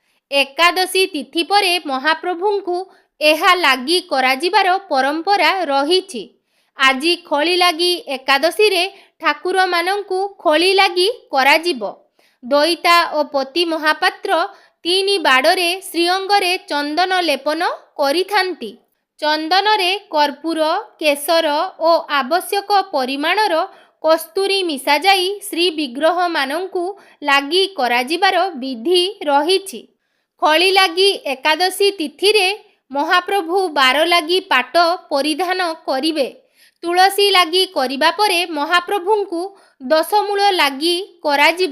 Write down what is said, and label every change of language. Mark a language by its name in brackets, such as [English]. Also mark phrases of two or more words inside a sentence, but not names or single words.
[Odia] ଏକାଦଶୀ ତିଥି ପରେ ମହାପ୍ରଭୁଙ୍କୁ ଏହା ଲାଗି କରାଯିବାର ପରମ୍ପରା ରହିଛି। ଆଜି ଖଳି ଲାଗି ଏକାଦଶୀ ରେ ଠାକୁର ମାନଙ୍କୁ ଖଳି ଲାଗି କରାଯିବ। ଦଇତା ଓ ପତି ମହାପାତ୍ର 3 ବାଡ଼େ ଶ୍ରୀଅଙ୍ଗରେ ଚନ୍ଦନ ଲେପନ କରିଥାନ୍ତି। ଚନ୍ଦନ ରେ କର୍ପୂର କେଶର ଓ ଆବଶ୍ୟକ ପରିମାଣର କସ୍ତୁରୀ ମିଶା ଯାଇ ଶ୍ରୀ ବିଗ୍ରହ ମାନଙ୍କୁ ଲାଗି କରାଯିବାର ବିଧି ରହିଛି। ଖଳି ଲାଗି ଏକାଦଶୀ ତିଥି ରେ ମହାପ୍ରଭୁ 12 ଲାଗି ପାଟ ପରିଧାନ କରିବେ। ତୁଳସୀ ଲାଗି କରିବା ପରେ ମହାପ୍ରଭୁଙ୍କୁ ଦଶମୂଳ ଲାଗି କରାଯିବ।